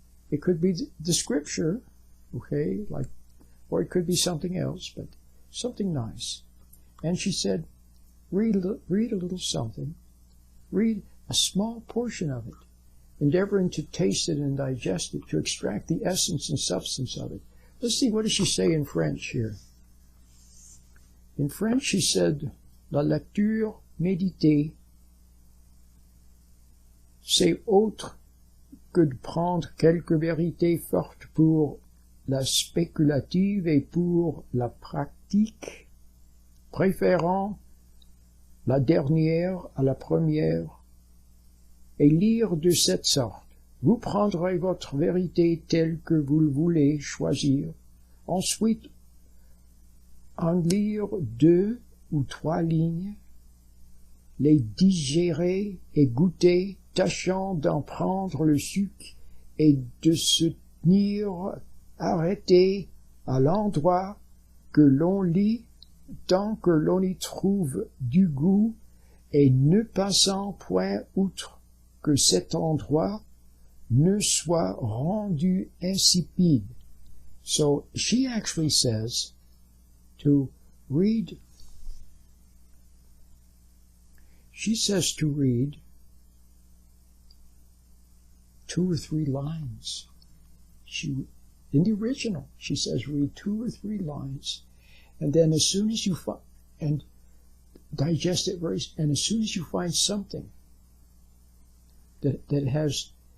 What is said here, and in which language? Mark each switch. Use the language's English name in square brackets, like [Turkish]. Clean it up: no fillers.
[English] It could be the scripture, okay, or it could be something else, but something nice. And she said, read a little something. Read a small portion of it, endeavoring to taste it and digest it, to extract the essence and substance of it. Let's see, what does she say in French here? In French, she said, [French] la lecture méditée, c'est autre que de prendre quelques vérités fortes pour la spéculative et pour la pratique, préférant la dernière à la première, et lire de cette sorte. Vous prendrez votre vérité telle que vous le voulez choisir. Ensuite, en lire 2 ou 3 lignes, les digérer et goûter, tâchant d'en prendre le suc et de se tenir arrêté à l'endroit que l'on lit tant que l'on y trouve du goût et ne passant point outre que cet endroit ne soit rendu insipide. [English] So she actually says to read, she says to read 2 or 3 lines. In the original, she says read 2 or 3 lines, and then as soon as you and digest it and as soon as you find something that has